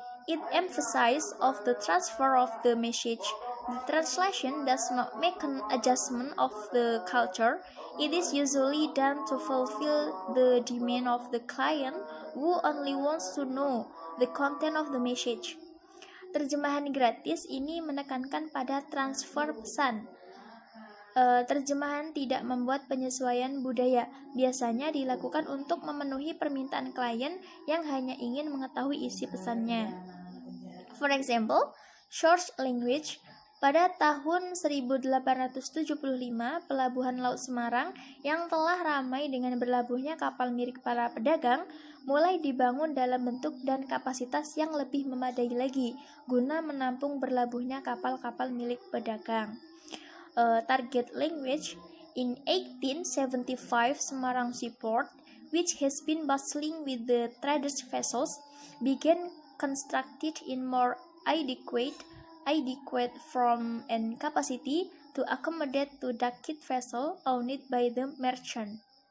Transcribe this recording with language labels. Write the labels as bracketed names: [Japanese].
[English] It emphasizes of the transfer of the message. The translation does not make an adjustment of the culture. It is usually done to fulfill the demand of the client who only wants to know the content of the message. [Indonesian] Terjemahan gratis ini menekankan pada transfer pesan. Terjemahan tidak membuat penyesuaian budaya, biasanya dilakukan untuk memenuhi permintaan klien yang hanya ingin mengetahui isi pesannya. [English] For example, source language. [Indonesian] Pada tahun 1875, Pelabuhan Laut Semarang yang telah ramai dengan berlabuhnya kapal milik para pedagang mulai dibangun dalam bentuk dan kapasitas yang lebih memadai lagi guna menampung berlabuhnya kapal-kapal milik pedagang. [English] target language in 1875 Semarang seaport, which has been bustling with the traders' vessels, began constructed in more adequate form and capacity to accommodate to ducat vessel owned by the merchant.